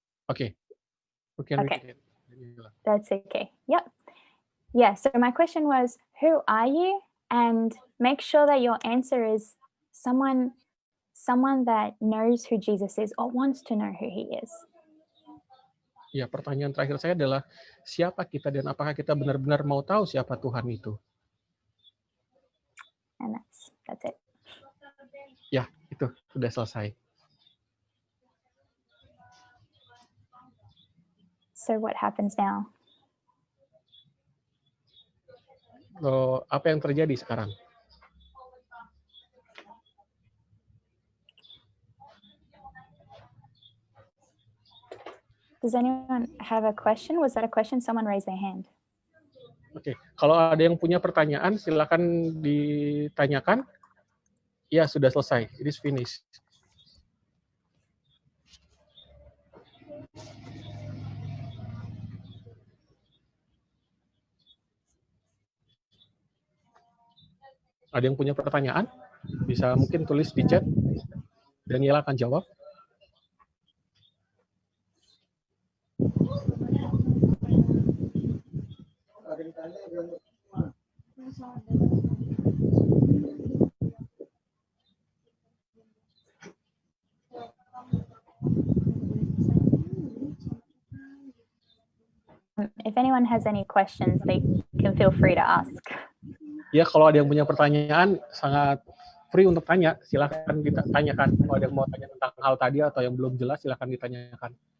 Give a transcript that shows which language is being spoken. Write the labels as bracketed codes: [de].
[en] Okay. Okay. That's okay. Yep. Yeah, so my question was, who are you? And make sure that your answer is someone that knows who Jesus is or wants to know who he is. [id] Ya, pertanyaan terakhir saya adalah, siapa kita dan apakah kita benar-benar mau tahu siapa Tuhan itu? [en] And that's it. [id] Ya, itu sudah selesai. [en] So what happens now? [id] Apa yang terjadi sekarang? [en] Does anyone have a question? Was that a question? Someone raised their hand. [id] Oke, kalau ada yang punya pertanyaan, silakan ditanyakan. Ya, sudah selesai. [en] It is finished. [id] Ada yang punya pertanyaan? Bisa mungkin tulis di chat. Daniela akan jawab. [en] If anyone has any questions, they can feel free to ask. [id] Ya, kalau ada yang punya pertanyaan, sangat free untuk tanya. Silakan ditanyakan. Kalau ada yang mau tanya tentang hal tadi atau yang belum jelas, silakan ditanyakan.